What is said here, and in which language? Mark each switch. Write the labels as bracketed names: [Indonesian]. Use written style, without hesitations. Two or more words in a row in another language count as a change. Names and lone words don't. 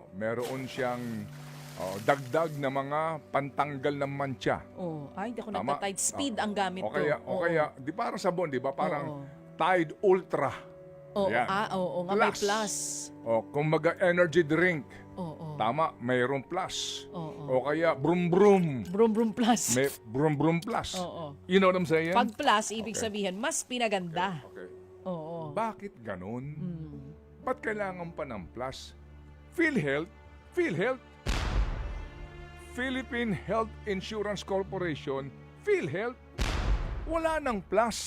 [Filipino] Meron siyang dagdag na mga pantanggal ng mancha. Ay, di ako Tama. nagta-Tide Speed ang gamit O ko. kaya, di parang sabon, di ba? Parang Tide Ultra. Yan. Oo nga, may plus. Kumbaga [English] energy drink. [Filipino] Tama, mayroong plus. O kaya brum brum. Brum Brum Plus. May brum brum plus. Oo. [English] You know what I'm saying? [Filipino] Pag plus, ibig sabihin, mas pinaganda. Okay. Oo. Bakit ganun? Ba't kailangan pa ng plus? PhilHealth, Philippine Health Insurance Corporation, PhilHealth, wala ng plus.